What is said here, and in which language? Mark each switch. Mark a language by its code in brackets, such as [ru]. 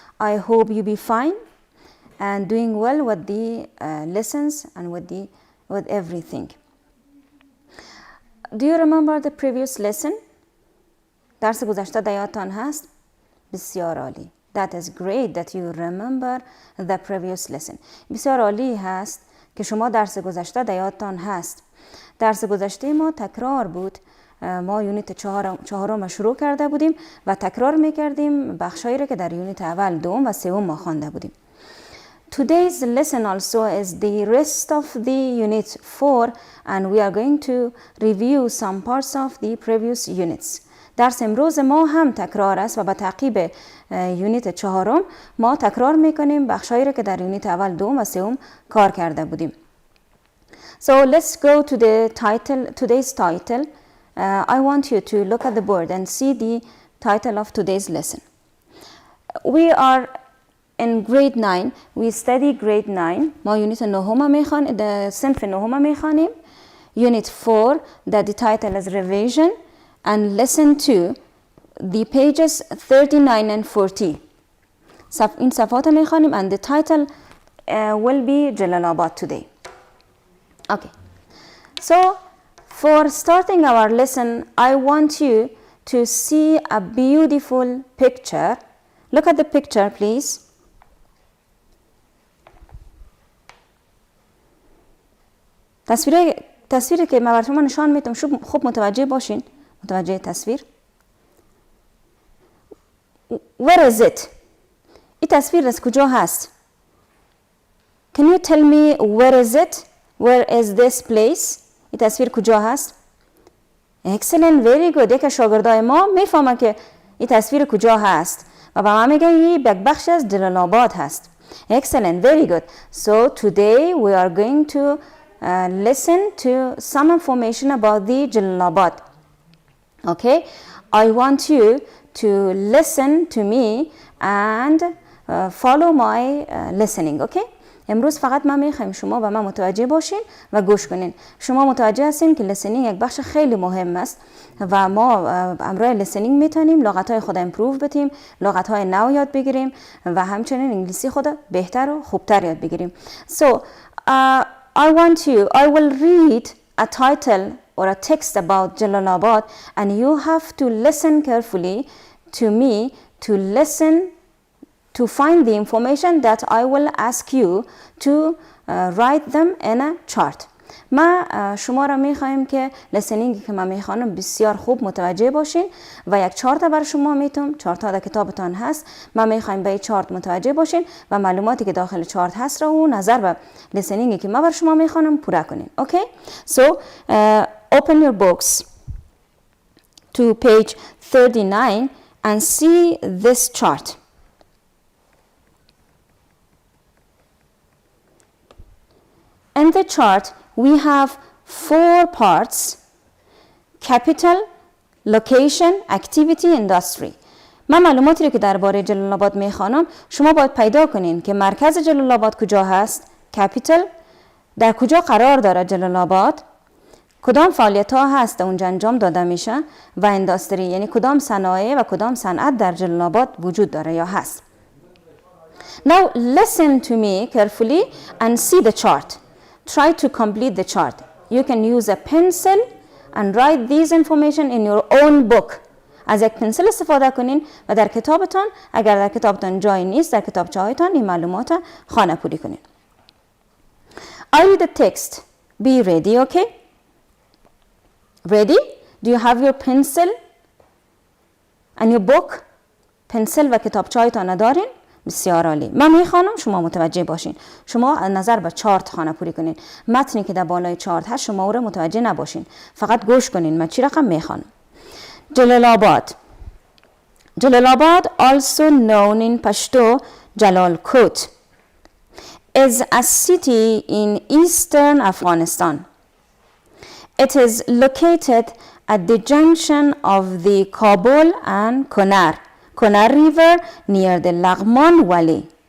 [en] I hope you be fine and doing well with the lessons and with everything. Do you remember the previous lesson? [fa] درس گذشته در یادتان هست؟ بسیار عالی. [en] That is great that you remember the previous lesson. [fa] بسیار عالی هست که شما درس گذشته در یادتان هست. درس گذشته ما تکرار بود. ما یونیت چهارم شروع کرده بودیم و تکرار میکردیم بخشایی را که در یونیت اول، دوم و سوم ما خوانده بودیم. [en] Today's lesson also is the rest of the unit 4 and we are going to review some parts of the previous units. [fa] درس امروز ما هم تکرار است و با تعقیب یونیت چهارم ما تکرار میکنیم بخشایی را که در یونیت اول، دوم و سوم کار کرده بودیم. [en] So let's go to the title, today's title. I want you to look at the board and see the title of today's lesson. We are in grade 9. We study grade 9. [fa] ما یونیت نهم میخوانیم، صنف نهم میخوانیم. [en] Unit 4 that the title is revision and lesson 2 the pages 39 and 40. [fa] این صفحات میخوانیم [en] and the title will be Jalalabad today. Okay. So for starting our lesson, I want you to see a beautiful picture. Look at the picture, please. [fa] تصویری که من براتون نشان میدم، خوب متوجه باشین. متوجه تصویر. [en] Where is it? [fa] این تصویر از کجا هست؟ [en] Can you tell me where is it? Where is this place? [fa] این تصویر کجا هست؟ [en] Excellent, very good. [fa] یک شاگردای ما میفهمن که این تصویر کجا هست و با ما میگن این بخش از جلال آباد هست. [en] Excellent, very good. So today we are going to listen to some information about the Jalalabad. Okay, I want you to listen to me and follow my listening. Okay. [fa] امروز فقط ما میخوایم شما و من متوجه باشین و گوش کنین. شما متوجه هستین که listening یک بخش خیلی مهم است و ما امروز listening میتونیم لغت‌های خود امپروو بتیم، لغت‌های نو یاد بگیریم و همچنین انگلیسی خود بهتر و خوبتر یاد بگیریم. [en] So I will read a title or a text about Jalalabad and you have to listen carefully to me to listen to find the information that I will ask you to write them in a chart. [fa] ما شما را میخوایم که لسنینگی که من میخوانم بسیار خوب متوجه باشین و یک چارت بر شما میتونم. چارت ها در کتابتان هست. ما میخوایم به این چارت متوجه باشین و معلوماتی که داخل چارت هست را و نظر به لسنینگی که ما بر شما میخوانم پورا کنین. [en] Okay? So open your books to page 39 and see this chart. In the chart, we have 4 parts: capital, location, activity, industry. [fa] من معلوماتی رو که درباره جلال آباد میخوانم شما باید پیدا کنین که مرکز جلال آباد کجا هست، capital، در کجا قرار داره جلال آباد، کدام فعالیت ها هست اونجا انجام داده میشه و انداستری، یعنی کدام صنایع و کدام صنعت در جلال آباد وجود داره یا هست. [en] Now listen to me carefully and see the chart. Try to complete the chart. You can use a pencil and write these information in your own book. [fa] از یک پنسل استفاده کنین و در کتابتان، اگر در کتابتان جای نیست، در کتابچه‌هایتان این معلومات خانه‌پوری کنین. [en] I read the text. Be ready, okay? Ready? Do you have your pencil and your book? [fa] پنسل و کتابچه‌هایتان دارین؟ بسیار عالی. من میخوانم شما متوجه باشین. شما نظر به چارت خانه پوری کنین. متنی که در بالای چارت هست شما او را متوجه نباشین. فقط گوش کنین. من چی رقم میخوانم؟ Jalalabad. [en] Jalalabad, also known in Pashto Jalalkot, is a city in eastern Afghanistan. It is located at the junction of the Kabul and Konar River near the Laghman Valley.